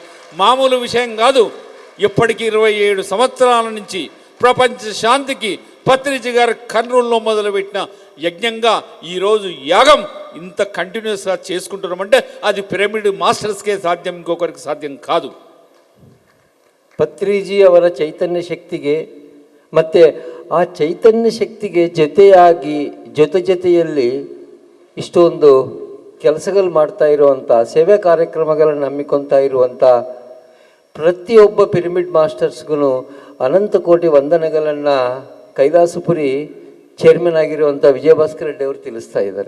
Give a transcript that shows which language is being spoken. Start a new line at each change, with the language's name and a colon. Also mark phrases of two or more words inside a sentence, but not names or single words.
Telugu: మామూలు విషయం కాదు. ఇప్పటికి 27 సంవత్సరాల నుంచి ప్రపంచ శాంతికి పత్రిజి గారు కర్నూలులో మొదలుపెట్టిన యజ్ఞంగా ఈరోజు యాగం ఇంత కంటిన్యూస్గా చేసుకుంటున్నామంటే అది పిరమిడ్ మాస్టర్స్కే సాధ్యం, ఇంకొకరికి సాధ్యం కాదు.
Kannada: ಪತ್ರಿಜಿ ಅವರ ಚೈತನ್ಯ ಶಕ್ತಿಗೆ ಮತ್ತು ಆ ಚೈತನ್ಯ ಶಕ್ತಿಗೆ ಜೊತೆಯಾಗಿ ಜೊತೆಯಲ್ಲಿ ಇಷ್ಟೊಂದು ಕೆಲಸಗಳು ಮಾಡ್ತಾ ಇರುವಂಥ, ಸೇವೆ ಕಾರ್ಯಕ್ರಮಗಳನ್ನು ಹಮ್ಮಿಕೊಳ್ತಾ ಇರುವಂಥ ಪ್ರತಿಯೊಬ್ಬ ಪಿರಮಿಡ್ ಮಾಸ್ಟರ್ಸ್ಗೂ ಅನಂತ ಕೋಟಿ ವಂದನೆಗಳನ್ನು ಕೈಲಾಸಪುರಿ ಚೇರ್ಮನ್ ಆಗಿರುವಂಥ ವಿಜಯ ಭಾಸ್ಕರ್ ರೆಡ್ಡಿ ಅವರು ತಿಳಿಸ್ತಾ ಇದ್ದಾರೆ.